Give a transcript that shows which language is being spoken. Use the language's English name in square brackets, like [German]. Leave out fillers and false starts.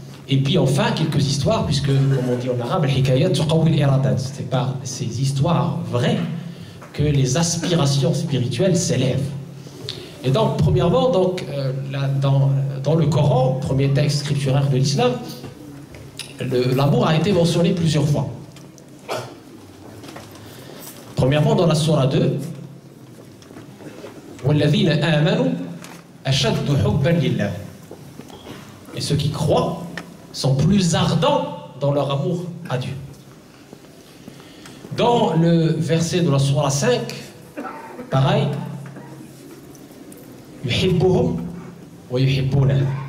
[French] Et puis enfin, quelques histoires, puisque, comme on dit en arabe, c'est par ces histoires vraies que les aspirations spirituelles s'élèvent. Et donc, premièrement, donc, dans le Coran, premier texte scripturaire de l'islam, l'amour a été mentionné plusieurs fois. Premièrement, dans la Sourate 2, [Arabic] وَالَّذِينَ آمَنُوا أَشَدُّ حُبًّا لِلَّهِ. [French] Et ceux qui croient sont plus ardents dans leur amour à Dieu. Dans le verset de la Sourate 5, pareil, [Arabic] يُحِبُّهُمْ وَيُحِبُّونَهُ.